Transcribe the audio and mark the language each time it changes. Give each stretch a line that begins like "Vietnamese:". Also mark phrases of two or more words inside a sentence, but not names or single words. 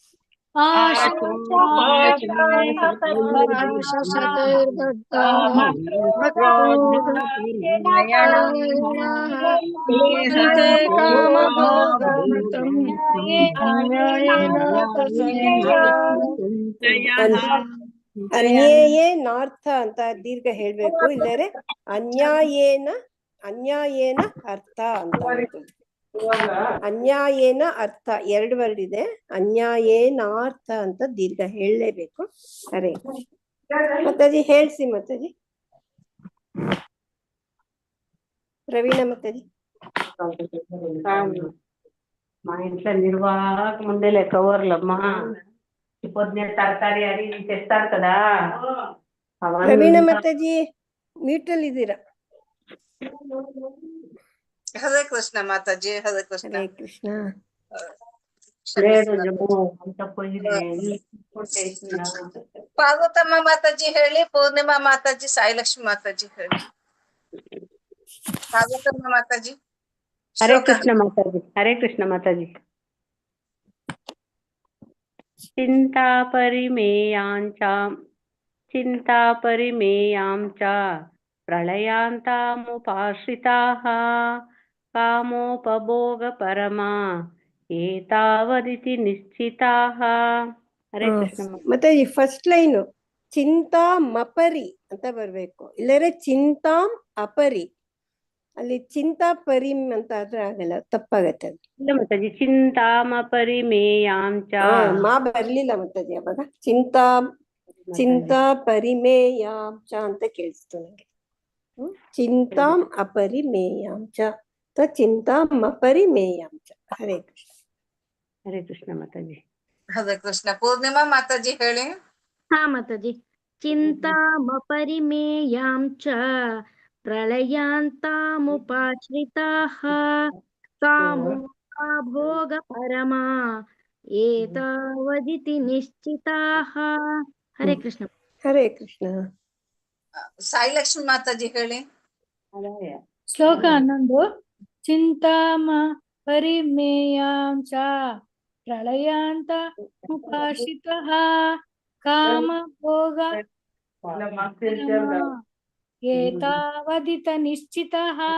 Sanskrit: पाशशतैर्बद्धाः क्रोधपरायणाः ईहन्ते कामभोगार्थम् अन्यायेनार्थसञ्चयान्
Kannada: ಅನ್ಯಾಯೇನಾರ್ಥ ಅಂತ ದೀರ್ಘ ಹೇಳ್ಬೇಕು, ಇಲ್ಲರೆ
Sanskrit: ಅನ್ಯಾಯೇನ ಅರ್ಥ
Kannada: ಅಂತ ಹೇಳ್ಬೇಕು.
Sanskrit: ಅನ್ಯಾಯೇನ ಅರ್ಥ
Kannada: ಎರಡು ವರ್ಡ್ ಇದೆ, ಅನ್ಯಾಯೇನಾರ್ಥ ಅಂತ ದೀರ್ಘ ಹೇಳಲೇಬೇಕು. ಸರಿ ಮತ್ತಾಜಿ ಹೇಳ್ಸಿ. ಮತ್ತಾಜಿ ಪ್ರವೀಣ మతాజీ
Telugu: మా ఇంట్లో నిర్వాహక ముందే కవర్లమ్మా పొద్దునే తరకారి అది ఇది తెస్తారు కదా
Kannada: ಪ್ರವೀಣ ಮತಾಜಿ ಮ್ಯೂಟಲ್ ಇದ್ದೀರಾ? ಹರೇ ಕೃಷ್ಣ ಮಾತಾಜಿ, ಹರೇ ಕೃಷ್ಣ. ಹರೇ ಕೃಷ್ಣ.
Telugu: లేదు జమ్ము అంత పోయింది.
Kannada: ಪಾರ್ವತಮ್ಮ ಮಾತಾಜಿ ಹೇಳಿ, ಪೂರ್ಣಿಮಾ ಮಾತಾಜಿ, ಸಾಯಿಲಕ್ಷ್ಮಿ ಮಾತಾಜಿ ಹೇಳಿ. ಪಾರ್ವತಮ್ಮ ಮಾತಾಜಿ.
Telugu: హరే కృష్ణ మాతాజీ, హరే కృష్ణ మాతాజీ.
Sanskrit: చింతాపరిమేయాం చ ప్రళయాంతాముపాశ్రితాః కామోపభోగపరమా ఏతావదితి నిశ్చితాః.
Kannada: ಹರೇ ಕೃಷ್ಣ ಮತಾಜಿ ಫಸ್ಟ್ ಲೈನು
Sanskrit: ಚಿಂತಾ ಮಪರಿ
Kannada: ಅಂತ ಬರ್ಬೇಕು, ಇಲ್ಲರೆ
Sanskrit: ಚಿಂತಾಂ ಅಪರಿ.
Kannada: ಅಲ್ಲಿ
Sanskrit: ಚಿಂತಾ ಪರಿಂ
Kannada: ಅಂತ ಆದ್ರೆ ಆಗಲ್ಲ, ತಪ್ಪಾಗತ್ತೆ ಅದು. ಇಲ್ಲ ಮಾತಾಜಿ,
Sanskrit: ಚಿಂತಾಮಪರಿಮೇಯಾಂ ಚ.
Kannada: ಮಾ ಬರ್ಲಿಲ್ಲ ಮತಾಜಿ ಅವಾಗ.
Sanskrit: ಚಿಂತಾ ಪರಿಮೇಯಾಂ ಚ
Kannada: ಅಂತ ಕೇಳಿಸ್ತು ನಂಗೆ.
Sanskrit: ಚಿಂತಾಂ ಅಪರಿಮೇಯಾಂ ಚ ಅಥವಾ ಚಿಂತಾಂ ಅಪರಿಮೇಯಾಂ ಚ. ಹರೇ ಕೃಷ್ಣ.
Kannada: ಹರೇ ಕೃಷ್ಣ ಮಾತಾಜಿ. ಹರೇ ಕೃಷ್ಣ. ಪೂರ್ಣಿಮಾ ಮಾತಾಜಿ ಹೇಳಿ. ಹಾ ಮಾತಾಜಿ.
Sanskrit: ಚಿಂತಾಮಪರಿಮೇಯಾಂ ಚ ಪ್ರಳಯಾಂತಾಮುಪಾಶ್ರಿತಾಃ ಕಾಮೋಪಭೋಗಪರಮಾ एतावदिति निश्चिताः हरे कृष्ण
Kannada: ಹರೇ ಕೃಷ್ಣ. ಸಾಯಿಲಕ್ಷ್ಮಿ ಮಾತಾಜಿ ಹೇಳಿ.
Sanskrit: ಶ್ಲೋಕ 11 ಚಿಂತಾಮ ಪರಿಮೇಯಾಂ ಚ ಪ್ರಳಯಾಂತ ಉಪಾಶ್ರಿತಃ ಕಾಮ ಭೋಗ ಏತಾವದಿತ ನಿಶ್ಚಿತಃ.